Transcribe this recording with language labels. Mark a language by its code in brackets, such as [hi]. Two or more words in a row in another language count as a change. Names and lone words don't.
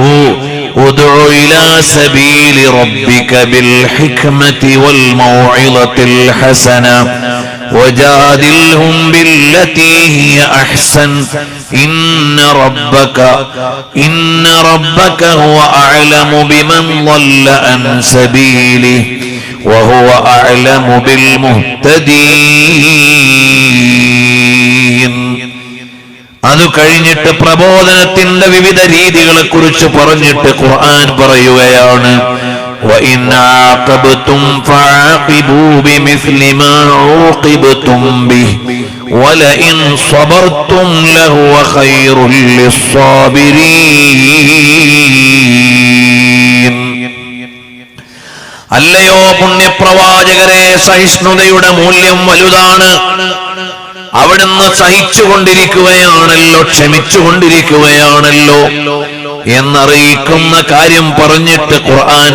[ar] ادع إلى سبيل ربك بالحكمة والموعظة الحسنة وجادلهم بالتي هي أحسن إن ربك هو أعلم بمن ضل عن سبيله وهو أعلم بالمهتدين. [ml] അത് കഴിഞ്ഞിട്ട് പ്രബോധനത്തിന്റെ വിവിധ രീതികളെ കുറിച്ച് പറഞ്ഞിട്ട് ഖുർആൻ പറയുകയാണ്. [ar] وإن عاقبتم فعاقبوا بمثل ما عوقبتم به ولئن صبرتم لهو خير للصابرين. [ml] അല്ലയോ പുണ്യപ്രവാചകരെ, സഹിഷ്ണുതയുടെ മൂല്യം വലുതാണ്. അവിടുന്ന് സഹിച്ചുകൊണ്ടിരിക്കുകയാണല്ലോ, ക്ഷമിച്ചുകൊണ്ടിരിക്കുകയാണല്ലോ എന്നറിയിക്കുന്ന കാര്യം പറഞ്ഞിട്ട് ഖുർആൻ